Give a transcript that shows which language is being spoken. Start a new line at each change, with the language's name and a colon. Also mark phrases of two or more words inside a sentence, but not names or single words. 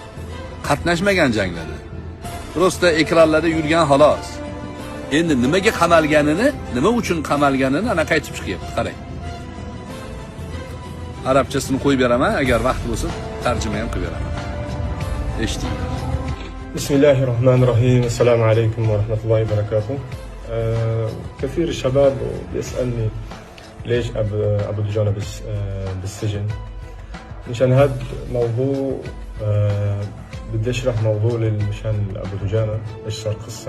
Uzbek: Qatnashmagan janglarda. Prosta ekranlarda yurgan xolos. Endi nimaga qamalganini, nima uchun qamalganini anaqa aytib chiqyapti, qarang. Arabchasini qo'yib beraman, agar vaqt bo'lsa, tarjima ham qilib beraman. Eshitdinglar.
Arabic: بسم الله الرحمن الرحيم. السلام عليكم ورحمة الله وبركاته. كثير الشباب بيسألني ليش أبو دجانة بالسجن. مشان هذا موضوع بدي أشرح موضوع مشان أبو دجانة إيش صار قصة.